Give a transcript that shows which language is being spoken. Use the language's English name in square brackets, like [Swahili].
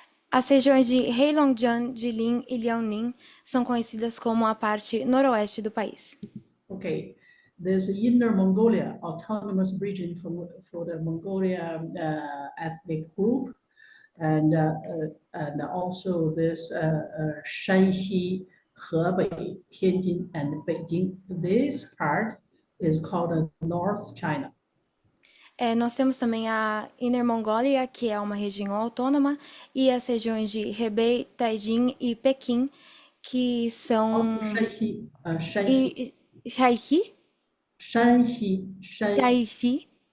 [Portuguese] As regiões de Heilongjiang, Jilin e Liaoning são conhecidas como a parte noroeste do país. [English] Okay. There's the Inner Mongolia Autonomous Region for the Mongolia ethnic group, and also this Shanxi, Hebei, Tianjin, and Beijing. This part is called North China. [Portuguese] Nós temos também a Inner Mongolia, que é uma região autônoma, e as regiões de Hebei, Taijin e Pequim, que são... [English] Shanxi, [Portuguese] E Shaanxi? [English] Shanxi, [Portuguese] Shaanxi,